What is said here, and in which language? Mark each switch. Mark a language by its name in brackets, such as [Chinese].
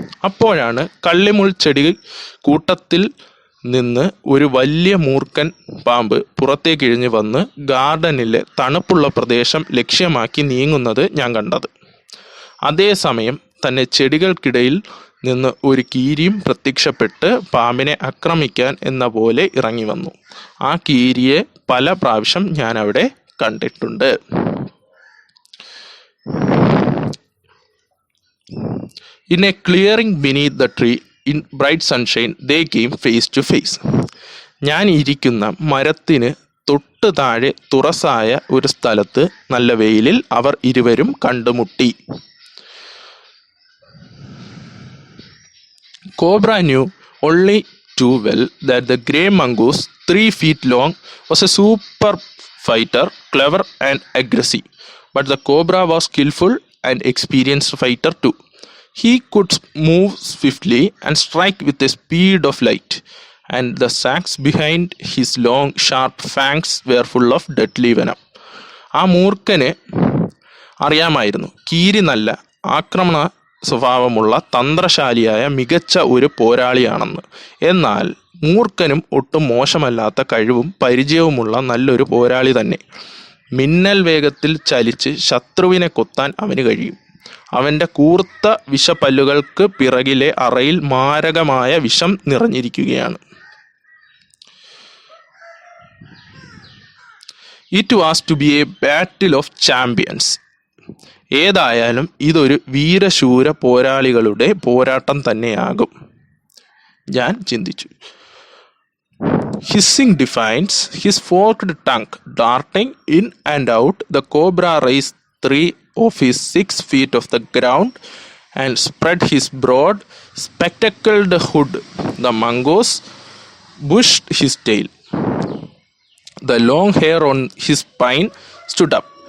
[Malayalam] അപ്പോഴാണ് കള്ളിമുൾ ചെടി കൂട്ടത്തിൽ നിന്ന് ഒരു വലിയ മൂർഖൻ പാമ്പ് പുറത്തേക്കിഴിഞ്ഞ് വന്ന് ഗാർഡനിലെ തണുപ്പുള്ള പ്രദേശം ലക്ഷ്യമാക്കി നീങ്ങുന്നത് ഞാൻ കണ്ടത്. അതേസമയം തന്നെ ചെടികൾക്കിടയിൽ നിന്ന് ഒരു കീരിയും പ്രത്യക്ഷപ്പെട്ട് പാമ്പിനെ ആക്രമിക്കാൻ എന്ന പോലെ ഇറങ്ങി വന്നു. ആ കീരിയെ പല പ്രാവശ്യം ഞാൻ അവിടെ കണ്ടിട്ടുണ്ട്. [English] In a clearing beneath the tree, in bright sunshine, they came face to face. [Malayalam] ഞാൻ ഇരിക്കുന്ന മരത്തിന് തൊട്ട് താഴെ തുറസായ ഒരു സ്ഥലത്ത് നല്ല വെയിലിൽ അവർ ഇരുവരും കണ്ടുമുട്ടി. [English] Cobra knew only too well that the grey mongoose, 3 feet long, was a super fighter, clever and aggressive. But the cobra was skillful and experienced fighter too. He could move swiftly and strike with the speed of light, and the sacs behind his long, sharp fangs were full of deadly venom. [Malayalam] ആ മൂർഖന് അറിയാമായിരുന്നു കീരി നല്ല ആക്രമണ സ്വഭാവമുള്ള തന്ത്രശാലിയായ മികച്ച ഒരു പോരാളിയാണെന്ന്. എന്നാൽ മൂർഖനും ഒട്ടും മോശമല്ലാത്ത കഴിവും പരിചയവുമുള്ള നല്ലൊരു പോരാളി തന്നെ. മിന്നൽ വേഗത്തിൽ ചലിച്ച് ശത്രുവിനെ കൊത്താൻ അവന് കഴിയും. അവൻ്റെ കൂർത്ത വിഷപ്പല്ലുകൾക്ക് പിറകിലെ അറയിൽ മാരകമായ വിഷം നിറഞ്ഞിരിക്കുകയാണ്. [English] It was to be a battle of champions. [Malayalam] ഏതായാലും ഇതൊരു വീരശൂര പോരാളികളുടെ പോരാട്ടം തന്നെയാകും, ഞാൻ ചിന്തിച്ചു. [English] Hissing defiance, his forked tongue darting in and out, the cobra raised 3 of his 6 feet off the ground and spread his broad, spectacled hood. The mongoose bushed his tail. The long hair on his spine stood up.